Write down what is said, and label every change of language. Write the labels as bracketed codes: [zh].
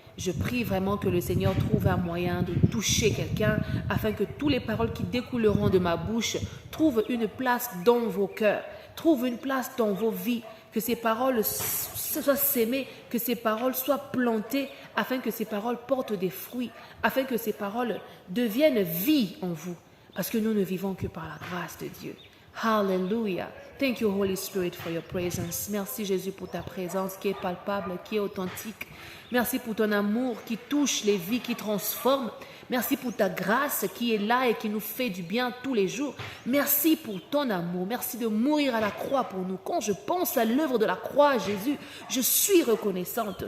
[fr] Je prie vraiment que le Seigneur trouve un moyen de toucher quelqu'un afin que toutes les paroles qui découleront de ma bouche trouvent une place dans vos cœurs, trouvent une place dans vos vies, que ces paroles soient sémées, que ces paroles soient plantées, afin que ces paroles portent des fruits, afin que ces paroles deviennent vie en vous, parce que nous ne vivons que par la grâce de Dieu. Hallelujah. [en] Thank you, Holy Spirit, for your presence. [fr] Merci, Jésus, pour ta présence qui est palpable, qui est authentique. Merci pour ton amour qui touche les vies, qui transforme. Merci pour ta grâce qui est là et qui nous fait du bien tous les jours. Merci pour ton amour. Merci de mourir à la croix pour nous. Quand je pense à l'œuvre de la croix, Jésus, je suis reconnaissante.